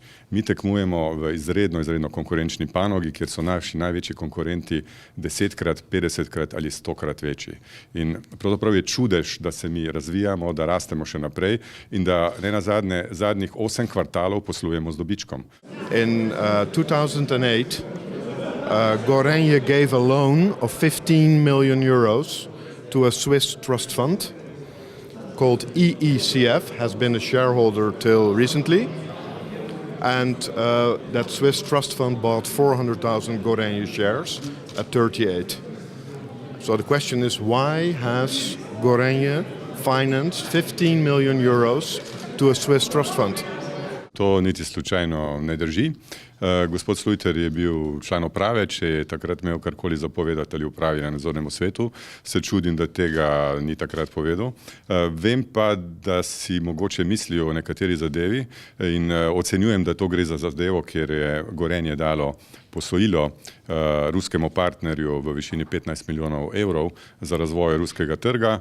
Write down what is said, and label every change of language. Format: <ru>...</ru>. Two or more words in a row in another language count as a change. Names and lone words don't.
<sl>Mi tekmujemo v izredno konkurenčni panogi, kjer so naši največji konkurenti 10-krat, 50-krat ali 100-krat večji. In pravzaprav je čudež, da se mi razvijamo, da rastemo še naprej in da ne nazadnje zadnjih 8 kvartalov poslujemo z dobičkom.</sl> <en>In 2008, Gorenje gave a loan of 15 million euros to a Swiss trust fund called EECF, has been a shareholder till recently. And that Swiss trust fund bought 400,000 Gorenje shares at 38. So the question is, why has Gorenje financed 15 million euros to a Swiss trust fund?</en> <sl>To niti slučajno ne drži. Gospod Slujter je bil član uprave, če je takrat imel karkoli zapovedati ali upravi na nadzornemu svetu. Se čudim, da tega ni takrat povedal. Vem pa, da si mogoče mislijo o nekateri zadevi in ocenjujem, da to gre za zadevo, kjer je Gorenje dalo posojilo ruskemu partnerju v višini 15 milijonov evrov za razvoj ruskega trga.</sl>